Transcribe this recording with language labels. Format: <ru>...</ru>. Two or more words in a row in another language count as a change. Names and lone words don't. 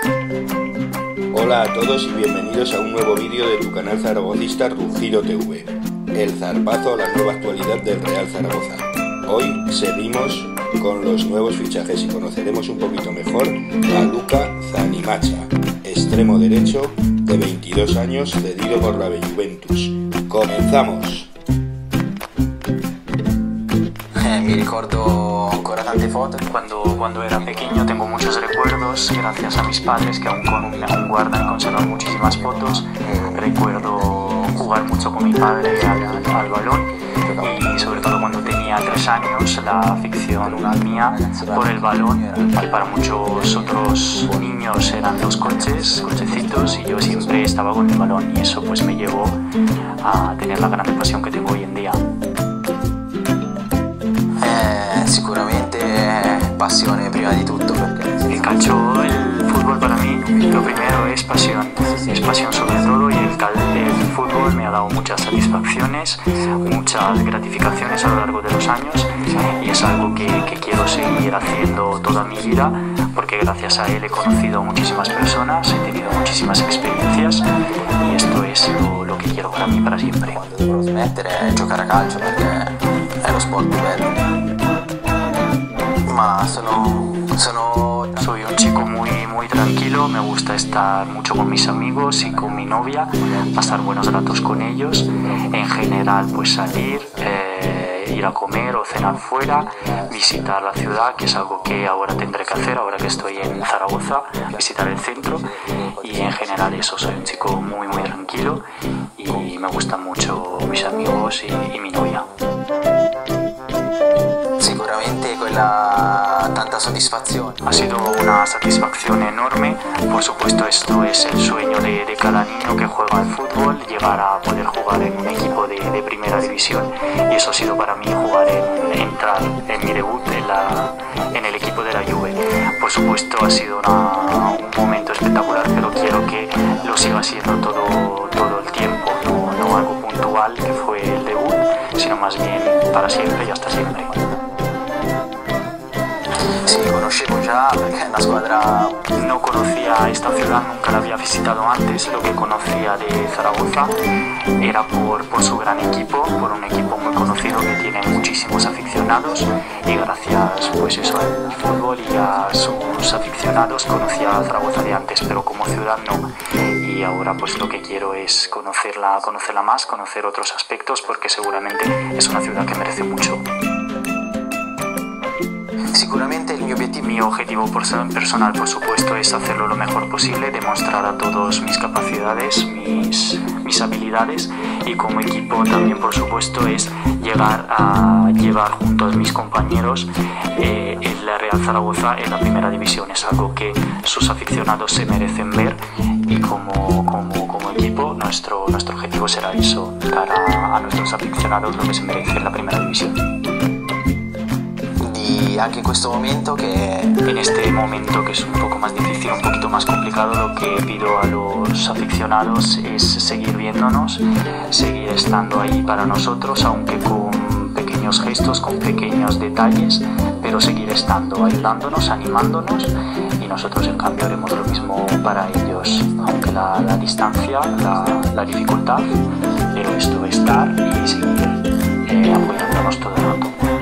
<es>Hola a todos y bienvenidos a un nuevo vídeo de tu canal zaragocista Rugido TV, el zarpazo a la nueva actualidad del Real Zaragoza. Hoy seguimos con los nuevos fichajes y conoceremos un poquito mejor a Luka Zanimacha, extremo derecho de 22 años cedido por la Juventus. ¡Comenzamos!</es> <it>Mi ricordo ancora tante foto.</it> <es>Cuando era pequeño tengo muchos recuerdos, gracias a mis padres que aún guardan y conservan muchísimas fotos. Recuerdo jugar mucho con mi padre al balón y sobre todo cuando tenía 3 años la afición mía por el balón, que para muchos otros niños eran los cochecitos, y yo siempre estaba con el balón, y eso pues me llevó a tener la gran pasión que tengo hoy en día.</es> <it>Sicuramente passione prima di tutto, perché</it> <es>el calcio, el fútbol para mí, lo primero es pasión sobre todo, y el fútbol me ha dado muchas satisfacciones, muchas gratificaciones a lo largo de los años, y es algo que quiero seguir haciendo toda mi vida, porque gracias a él he conocido a muchísimas personas, he tenido muchísimas experiencias, y esto es lo que quiero para mí para siempre.</es> <it>quando dovrò smettere è giocare a calcio, perché è lo sport più bello. Ma</it> <es>soy un chico muy tranquilo, me gusta estar mucho con mis amigos y con mi novia, pasar buenos ratos con ellos, en general pues salir, ir a comer o cenar fuera, visitar la ciudad, que es algo que ahora tendré que hacer ahora que estoy en Zaragoza, visitar el centro, y en general eso, soy un chico muy tranquilo y me gustan mucho mis amigos y mi novia.</es> <it>Sicuramente quella tanta soddisfazione.</it> <es>Ha sido una satisfacción enorme, por supuesto esto es el sueño de cada niño que juega al fútbol, llegar a poder jugar en un equipo de primera división, y eso ha sido para mí entrar en mi debut en el equipo de la Juve. Por supuesto ha sido un momento espectacular, pero quiero que lo siga siendo todo el tiempo, no algo puntual que fue el debut, sino más bien para siempre y hasta siempre.</es> <it>Sì, conoscevo già perché è una squadra.</it> <es>No conocía esta ciudad, nunca la había visitado antes. Lo que conocía de Zaragoza era por su gran equipo, por un equipo muy conocido que tiene muchísimos aficionados, y gracias pues eso al fútbol y a sus aficionados conocía a Zaragoza de antes, pero como ciudad no. Y ahora pues lo que quiero es conocerla más, conocer otros aspectos, porque seguramente es una ciudad que merece mucho.</es> <it>Sicuramente il mio obiettivo.</it> <es>Mi objetivo personal, por supuesto, es hacerlo lo mejor posible, demostrar a todos mis capacidades, mis habilidades, y como equipo también, por supuesto, es llegar a llevar junto a mis compañeros el Real Zaragoza en la primera división. Es algo que sus aficionados se merecen ver, y como equipo nuestro objetivo será eso, dar a nuestros aficionados lo que se merece en la primera división.</es> <it>Y anche in questo momento</it> <es>En este momento, que es un poco más difícil, un poquito más complicado, lo que pido a los aficionados es seguir viéndonos, seguir estando ahí para nosotros, aunque con pequeños gestos, con pequeños detalles, pero seguir estando, ayudándonos, animándonos, y nosotros en cambio haremos lo mismo para ellos, aunque la distancia, la dificultad, pero esto es estar y seguir apoyándonos todo el rato.</es>